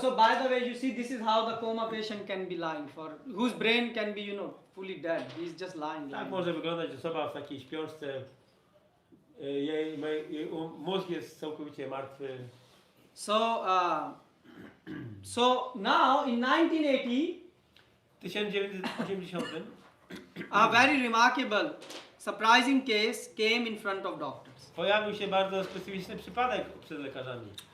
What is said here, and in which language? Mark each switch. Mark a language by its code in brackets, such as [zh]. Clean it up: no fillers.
[en] So by the way, you see, this is how the coma patient can be lying for, whose brain can be, you know, fully dead. He's just lying. [pl] Tak [en] lying. [pl] może wyglądać osoba w takiej śpiączce. Jej mózg jest całkowicie martwy. [en] So now in 1980, [pl] W 1980 [en] a very remarkable, surprising case came in front of doctors, [pl] pojawił się bardzo specyficzny przypadek przed lekarzami.